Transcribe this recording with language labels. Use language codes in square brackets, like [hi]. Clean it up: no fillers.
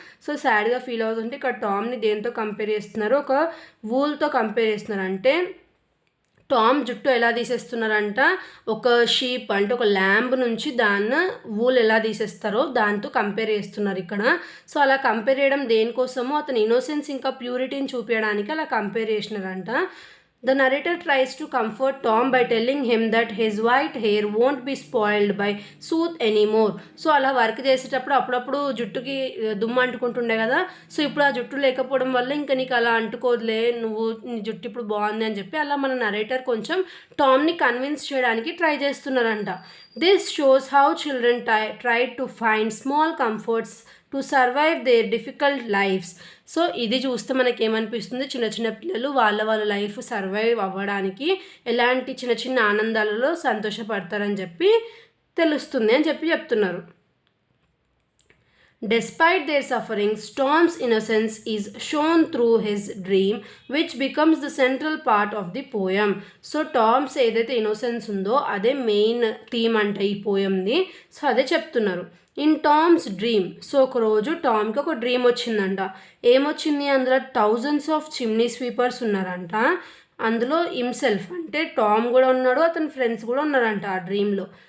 [te] So సాడ్గా feel అవుతుంటే ఇక్కడ టామ్ని దేంతో కంపేర్ చేస్తున్నారు, ఒక వూల్తో కంపేర్ చేస్తున్నారు. అంటే టామ్ జుట్టు ఎలా తీసేస్తున్నారంట, ఒక షీప్ అంటే ఒక ల్యాంబ్ నుంచి దాన్ని వూల్ ఎలా తీసేస్తారో దాంతో కంపేర్ చేస్తున్నారు ఇక్కడ. సో అలా కంపేర్ చేయడం దేనికోసమో, అతని ఇన్నోసెన్స్ ఇంకా ప్యూరిటీని చూపించడానికి అలా compare చేసినారంట. [en] The narrator tries to comfort Tom by telling him that his white hair won't be spoiled by soot anymore. [te] So అలా వర్క్ చేసేటప్పుడు అప్పుడప్పుడు జుట్టుకి దుమ్ము అంటుకుంటుండే కదా. సో ఇప్పుడు ఆ జుట్టు లేకపోవడం వల్ల ఇంకా నీకు అలా అంటుకోదులే, నీ జుట్టు ఇప్పుడు బాగుంది అని చెప్పి అలా మన నరేటర్ కొంచెం టామ్ని కన్విన్స్ చేయడానికి ట్రై చేస్తున్నారంట. [en] This shows how children try to find small comforts to survive their difficult lives. [te] So ఇది చూస్తే మనకి ఏమనిపిస్తుంది, చిన్న చిన్న పిల్లలు వాళ్ళ లైఫ్ సర్వైవ్ అవ్వడానికి ఎలాంటి చిన్న చిన్న ఆనందాలలో సంతోషపడతారని చెప్పి తెలుస్తుంది అని చెప్పి చెప్తున్నారు. [en] Despite their sufferings, Tom's innocence is shown through his dream, which becomes the central part of the poem. [te] So Toms ఏదైతే ఇన్నోసెన్స్ ఉందో అదే మెయిన్ థీమ్ అంట ఈ పోయంది. సో అదే చెప్తున్నారు. [en] in Tom's dream, [te] సో ఒకరోజు టామ్కి ఒక డ్రీమ్ వచ్చిందంట. ఏమొచ్చింది, అందులో [en] thousands of chimney sweepers [te] ఉన్నారంట. అందులో హిమ్సెల్ఫ్ అంటే టామ్ కూడా ఉన్నాడు, అతని ఫ్రెండ్స్ కూడా ఉన్నారంట ఆ డ్రీమ్లో.